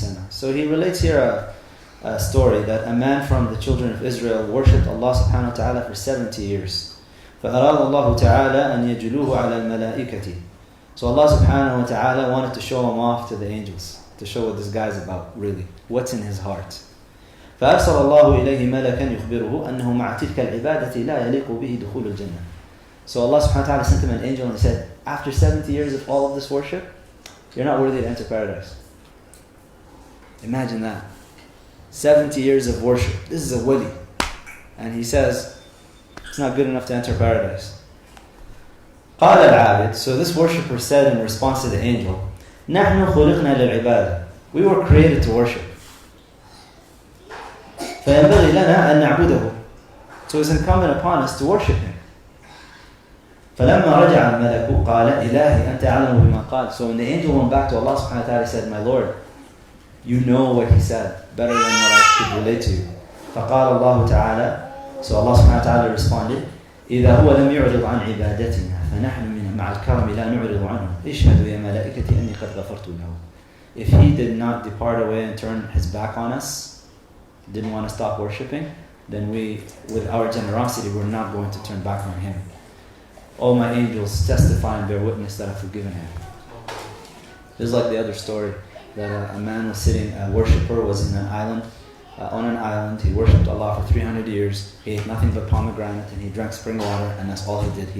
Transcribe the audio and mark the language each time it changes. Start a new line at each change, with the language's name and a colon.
English: So he relates here a story that a man from the children of Israel worshipped Allah subhanahu wa ta'ala for 70 years.
Arabic: فَأَرَادَ اللَّهُ تَعَالَى أَنْ يَجْلُوهُ عَلَى الْمَلَائِكَةِ.
English: So Allah subhanahu wa ta'ala wanted to show him off to the angels, to show what this guy's about, really. What's in his heart.
Arabic: فأرسل الله إليه ملكا يخبره أنه مع تلك العبادة لا يليق به دخول الجنة.
English: So Allah subhanahu wa ta'ala sent him an angel and he said, after 70 years of all of this worship, you're not worthy to enter paradise. Imagine that. 70 years of worship. This is a wali. And he says, it's not good enough to enter paradise.
Arabic: قال العابد.
English: So this worshipper said in response to the angel,
Arabic: نحن خلقنا للعبادة.
English: We were created to worship.
Arabic: فينبغي لنا أن نعبده.
English: So it's incumbent upon us to worship Him.
Arabic: فلما رجع الملك قال إلهي أنت أعلم بما قال.
English: So when the angel went back to Allah subhanahu wa ta'ala, he said, my Lord, you know what he said better than what I could relate to you.
Arabic: فقال الله تعالى,
English: so Allah subhanahu wa ta'ala responded,
Arabic: إذا هو لم يعرض عن عبادتنا فنحن من مع الكرم لا نعرض عنه اشهدوا يا ملائكتي أني قد غفرت له.
English: If he did not depart away and turn his back on us, didn't want to stop worshipping, then we, with our generosity, we're not going to turn back on him. All my angels testify and bear witness that I've forgiven him. This is like the other story, that a man was sitting, a worshipper was in an island, on an island, he worshipped Allah for 300 years, he ate nothing but pomegranate and he drank spring water, and that's all he did.